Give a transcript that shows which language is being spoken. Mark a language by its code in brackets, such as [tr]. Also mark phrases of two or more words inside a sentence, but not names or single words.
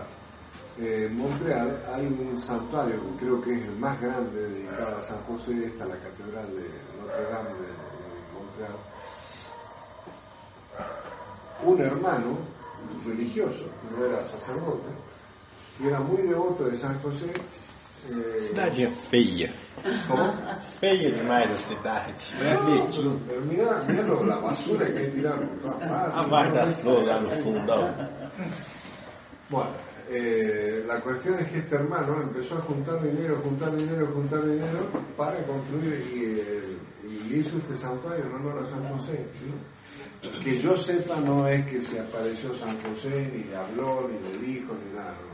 [es] En Montreal hay un santuario que creo que es el más grande dedicado a San José, está la Catedral de Notre Dame de Montreal. Un hermano religioso, no era sacerdote, y era muy devoto de San José. [pt] Cidadinha feia. [es] ¿Cómo? [pt] Feia demais a cidade. Parece [es] No, pero mira la basura que hay tirada por todas partes. [pt] abaixo das flores lá no fundão. [es] Bueno, la cuestión es que este hermano empezó a juntar dinero para construir y hizo este santuario en honor a San José, ¿no? Que yo sepa, no es que se apareció San José, ni le habló, ni le dijo, ni nada, ¿no?